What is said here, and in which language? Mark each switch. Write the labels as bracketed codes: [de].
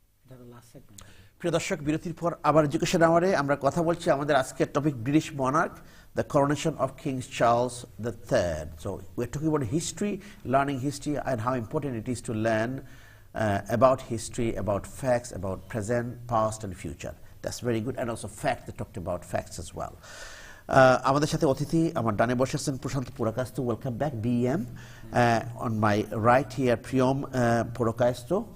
[en] The last segment. [bn] প্রিয় দর্শক, বিরতির পর আবার এডুকেশন আওয়ারে আমরা কথা বলছি। আমাদের আজকের topic British monarch, [en] the coronation of King Charles III. So we're talking about history, learning history, and how important it is to learn about history, about facts, about present, past, and future. That's very good. And also facts, they talked about facts as well. [bn] আমাদের সাথে অতিথি আমার ডানে বসে আছেন প্রশান্ত Purkayastha, welcome back, BEM. [en] On my right here, Priyam Purkayastha.